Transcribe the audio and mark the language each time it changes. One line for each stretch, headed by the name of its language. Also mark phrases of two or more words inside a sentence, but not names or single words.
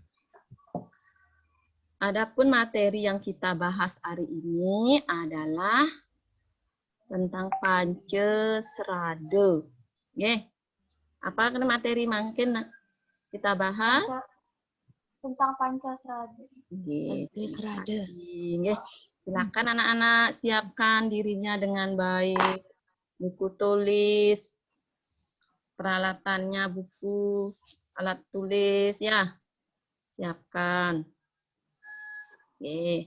Indonesian: Adapun materi yang kita bahas hari ini adalah tentang Pancesrada. Nggih. Apa kan materi mungkin kita bahas? Tentang Pancasrada. Nggih. Nggih. Silakan anak-anak siapkan dirinya dengan baik. Buku tulis, peralatannya buku, alat tulis ya. Siapkan. Oke.